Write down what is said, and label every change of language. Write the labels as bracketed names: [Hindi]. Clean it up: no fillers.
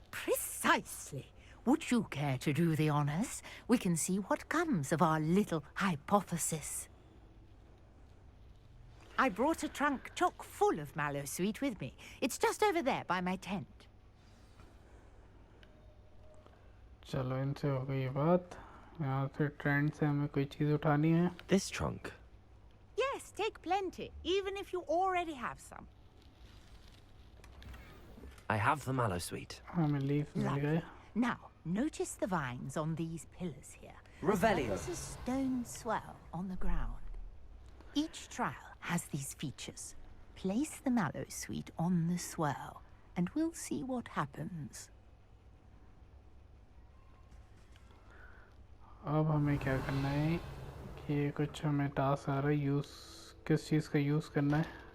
[English] Precisely. Would you care to do the honors? We can see what comes of our little hypothesis. I brought a trunk chock full of Mallowsweet with me. It's just over there by my tent. [Hindi] चलो इनसे हो गई बात. यहाँ से trend से हमें कोई चीज़ उठानी है. [English] This trunk. Yes, take plenty, even if you already have some. I have the Mallowsweet. [Hindi] हमें लीफ मिल [English] Lovely. [Hindi] गए. [English] Now, notice the vines on these pillars here. Revelio. There's a stone swell on the ground. Each trial has these features. Place the Mallowsweet on the swell, and we'll see what happens. [Hindi] अब हमें क्या करना है कि कुछ हमें task आ रहा है. यूज़ किस चीज़ का यूज़ करना है.